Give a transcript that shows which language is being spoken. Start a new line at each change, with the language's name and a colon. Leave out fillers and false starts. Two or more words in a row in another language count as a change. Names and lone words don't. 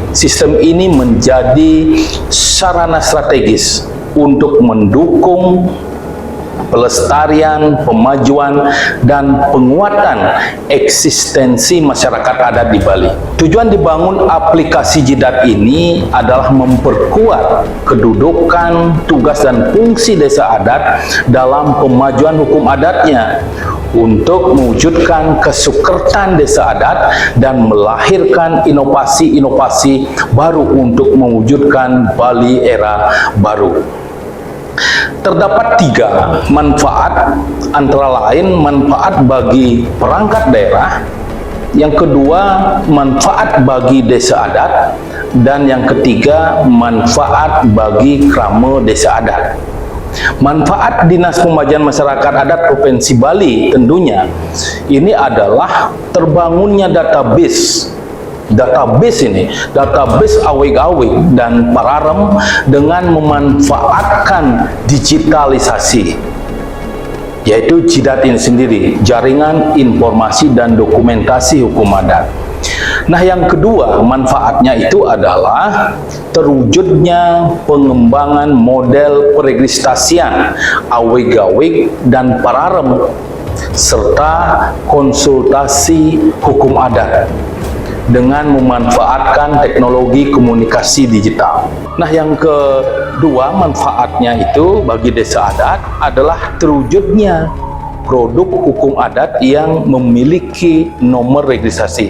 Indonesian: Sistem ini menjadi sarana strategis untuk mendukung pelestarian, pemajuan, dan penguatan eksistensi masyarakat adat di Bali. Tujuan dibangun aplikasi JIDAT ini adalah memperkuat kedudukan, tugas, dan fungsi desa adat dalam pemajuan hukum adatnya untuk mewujudkan kesukertan desa adat dan melahirkan inovasi-inovasi baru untuk mewujudkan Bali era baru. Terdapat 3 manfaat, antara lain manfaat bagi perangkat daerah, yang kedua manfaat bagi desa adat, dan yang ketiga manfaat bagi krama desa adat. Manfaat Dinas Pemajuan Masyarakat Adat Provinsi Bali tentunya ini adalah terbangunnya database awig-awig dan pararem dengan memanfaatkan digitalisasi, yaitu JIDAT ini sendiri, Jaringan Informasi dan Dokumentasi Hukum Adat. Nah, yang kedua manfaatnya itu adalah terwujudnya pengembangan model peregistrasian awig-awig dan pararem serta konsultasi hukum adat dengan memanfaatkan teknologi komunikasi digital. Nah, yang kedua manfaatnya itu bagi desa adat adalah terwujudnya produk hukum adat yang memiliki nomor registrasi.